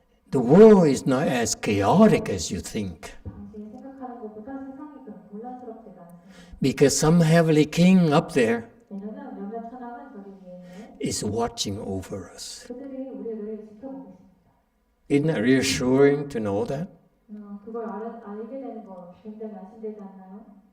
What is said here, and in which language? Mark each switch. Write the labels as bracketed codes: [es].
[en] The world is not as chaotic as you think. [ko] 당신이 생각하는 것보다 세상이 그렇게 혼란스럽지가 않습니다. [en] Because some heavenly king up there [ko] 왜냐하면 몇몇 천왕은 저기 위에 있는 [en] is watching over us. [ko] 그들이 우리를 지켜보고 있습니다. [en] Isn't that reassuring to know that? [ko] 그걸 알게 되는 거 굉장히 안심되지 않나요?